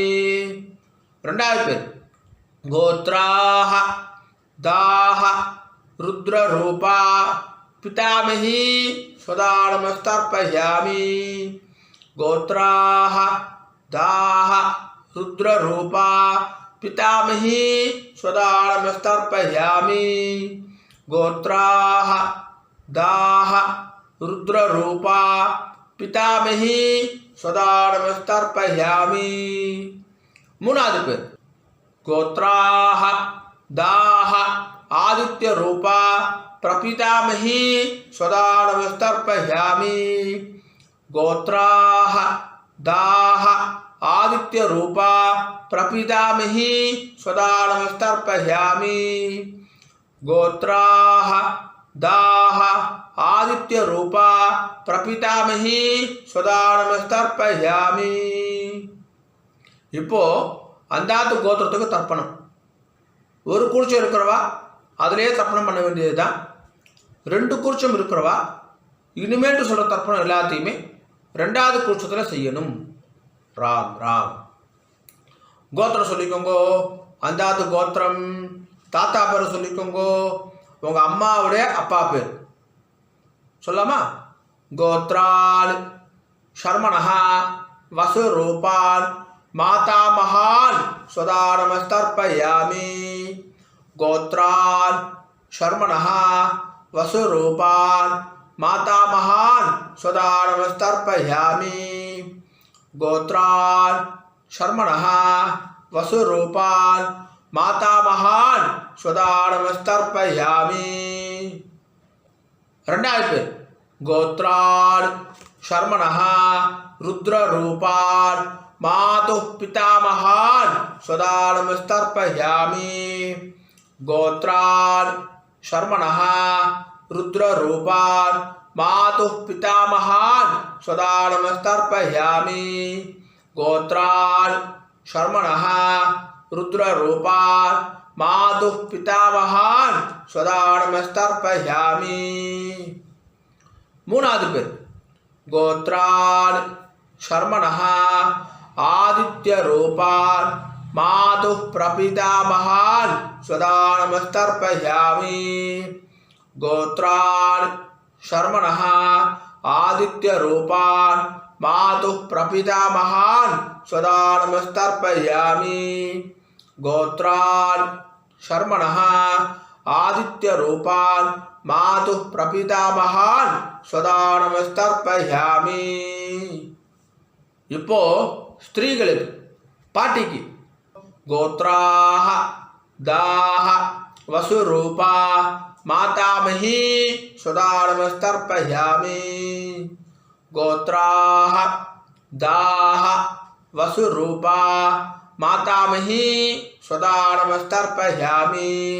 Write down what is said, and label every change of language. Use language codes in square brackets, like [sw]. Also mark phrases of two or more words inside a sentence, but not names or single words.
[sa] 2வது பேர் गोत्राः दाः रुद्ररूपा पितामही स्वदानमस्तर्पयामि. गोत्राः दाः रुद्ररूपा पितामही स्वदानमस्तर्पयामि गोत्राः दाः रुद्ररूपा पितामही स्वदानमस्तर्पयामि [ta] மூணாவது பேர் [sa] गोत्राः दाः आदित्यरूपा प्रपितामही स्वदानमस्तर्पयामि गोत्राः दाः आदित्यरूपा प्रपितामही स्वदानमस्तर्पयामि गोत्राः दाः आदित्यरूपा प्रपितामही स्वदानमस्तर्पयामि [ta] இப்போ அந்தாத்து கோத்திரத்துக்கு தர்ப்பணம். ஒரு கூர்ச்சம் இருக்கிறவா அதிலே தர்ப்பணம் பண்ண வேண்டியது தான். 2 கூர்ச்சம் இருக்கிறவா இனிமேட்டு சொல்கிற தர்ப்பணம் எல்லாத்தையுமே 2வது கூர்ச்சத்தில் செய்யணும். ராம் ராம். கோத்திரம் சொல்லிக்கோங்கோ. அந்தாத்து கோத்திரம். தாத்தா பேர் சொல்லிக்கோங்கோ. உங்கள் அம்மாவுடைய அப்பா பேர் சொல்லாமா? [sa] गोत्रान् शर्मणः वसुरूपान् मातामहान् स्वदानमस्तर्पयामि गोत्रान् शर्मणः वसुरूपान् मातामहान् स्वदानमस्तर्पयामि गोत्रान् शर्मणः वसुरूपान् मातामहान् स्वदानमस्तर्पयामि [ta] ரெண்டாவது பேர் [sa] गोत्रान् शर्मणः रुद्ररूपान् मातुः पितामहान् स्वदानमस्तर्पयामि गोत्रान् शर्मणः रुद्ररूपान् मातुः पितामहान् स्वदानमस्तर्पयामि गोत्रान् शर्मणः रुद्ररूपान् मातुः पितामहान् स्वदानमस्तर्पयामि [ta] மூணாவது பேர் [sa] गोत्रान् शर्मणः आदित्यरूपान् मातुः प्रपितामहान् स्वदानमस्तर्पयामि गोत्रान् शर्मणः आदित्यरूपान् मातुः प्रपितामहान् स्वदानमस्तर्पयामि गोत्रान् शर्मणः आदित्यरूपान् मातुः प्रपितामहान् स्वदानमस्तर्पयामि [ta] இப்போ ஸ்திரீகளுக்கு பாட்டிக்கு [sa] गोत्राः दाः वसुरूपा मातामही स्वदानमस्तर्पयामि गोत्राः दाः वसुरूपा मातामही स्वदानमस्तर्पयामि